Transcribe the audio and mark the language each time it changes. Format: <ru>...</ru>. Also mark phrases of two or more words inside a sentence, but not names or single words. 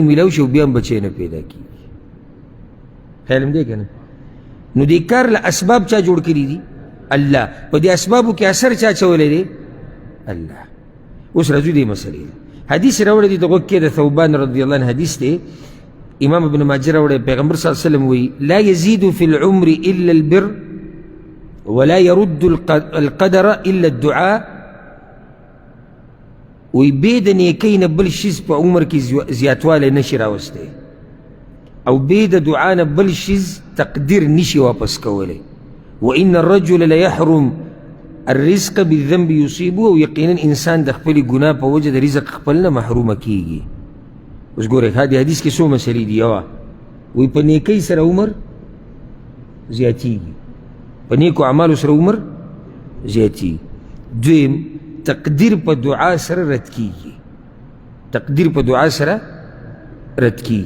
<ps>میلاو شي او بیا هم بچی نه پیدا کېږي خیال هم دی که نه نو دې کار له اسباب چا جوړ کړي دي الله په دې اسبابو کې اثر چا اچولی دی الله اوس راځو دې مسلې حدیث راوړی دی دغه کې د ثوبان</ps> <ar>رضی الله عنه</ar> <ps>حدیث دی، امام ابن ماجه راوړی، پیغمبر</ps> <ar>صلی الله علیه وسلم</ar> <ps>وی</ps> <ar>لا یزید فی العمر الا البر ولا يرد القدر الا الدعاء.</ar> <ps>وی بې د نیکۍ نه بل شیز په عمر کې زیاتوالی نشي راوستی او بې د دعا نه بل شیز تقدیر نشي واپس کولی.</ps> <ar>وان الرجل لیحرم الرزق بالذنب یصیبه،</ar> <ps>او یقینا انسان د خپلې ګناه په وجه د رزق خپل نه محرومه کیږي. اوس ګورئ ښه، د حدیث کې څو مسلې دي. یوه وی په نیکۍ سره عمر زیاتیږي، په نیکو اعمالو سره عمر زیاتیږي. دویم تقدیر په دعا سره رد کیږي، تقدیر په دعا سره رد کیږي.</ps>